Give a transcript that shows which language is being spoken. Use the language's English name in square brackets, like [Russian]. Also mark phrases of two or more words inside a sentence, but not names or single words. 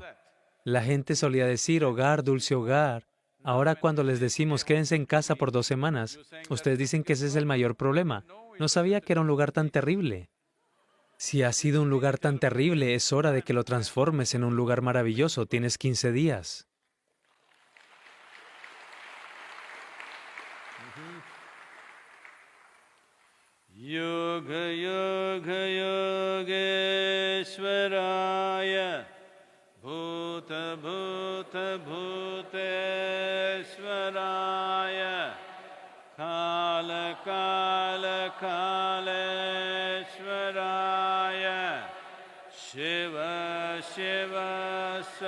[Spanish] La gente solía decir hogar, dulce hogar. Ahora cuando les decimos quédense en casa por 2 semanas, ustedes dicen que ese es el mayor problema. No sabía que era un lugar tan terrible. Si ha sido un lugar tan terrible, es hora de que lo transformes en un lugar maravilloso. Tienes 15 días. [Sanskrit] योग योग योगेश्वराय भूत भूत भूतेश्वराय काल काल कालेश्वराय शिव शिव